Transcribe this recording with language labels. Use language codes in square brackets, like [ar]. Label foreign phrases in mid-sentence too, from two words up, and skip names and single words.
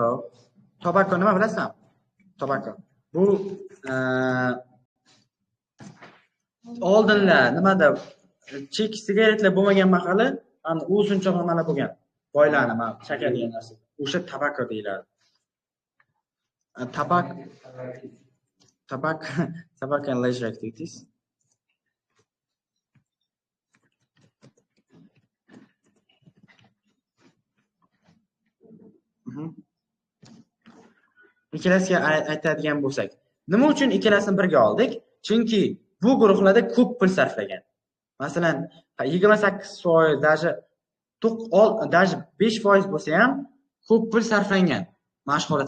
[uz] Tobacco nima bilasan? Tobacco. Bu oldinlar nimada chek sigaretlar bo'lmagan mahali, ana o'zunchoq nimalar bo'lgan. Boylarni mana shakar degan narsa. O'sha tobacco deyiladi. [en] Tobacco and leisure activities. [uz] Ikkalasiga aytadigan bo'lsak, nima uchun ikkalasini birga oldik? Chunki bu guruhlarda ko'p pul sarflagan. Masalan, 28%, даже 5% bo'lsa ham ko'p pul sarflangan mashq holatda.